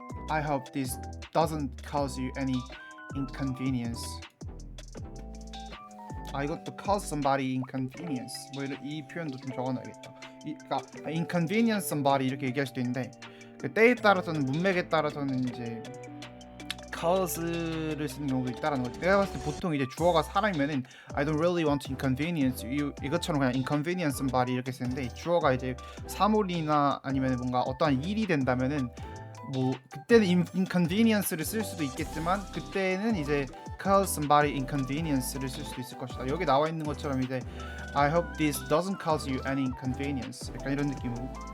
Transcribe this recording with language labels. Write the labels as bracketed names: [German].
[English] I hope this doesn't cause you any inconvenience. [Korean] 이것도 [English] cause somebody inconvenience. [Korean] 뭐 이 표현도 좀 적어놔야겠다. 그러니까 inconvenience somebody 이렇게 얘기할 수도 있는데 그 때에 따라서는 문맥에 따라서는 이제 cause를 쓰는 경우도 있다라는 거지. 내가 봤을 때 보통 이제 주어가 사람이면은 [English] I don't really want to inconvenience you [Korean] 이것처럼 그냥 inconvenience somebody 이렇게 쓰는데 주어가 이제 사물이나 아니면 뭔가 어떠한 일이 된다면은 뭐 그때는 inconvenience를 쓸 수도 있겠지만 그때는 이제 cause somebody inconvenience를 쓸 수도 있을 것이다. 여기 나와 있는 것처럼 이제 [English] I hope this doesn't cause you any inconvenience. [Korean] 약간 이런 느낌으로.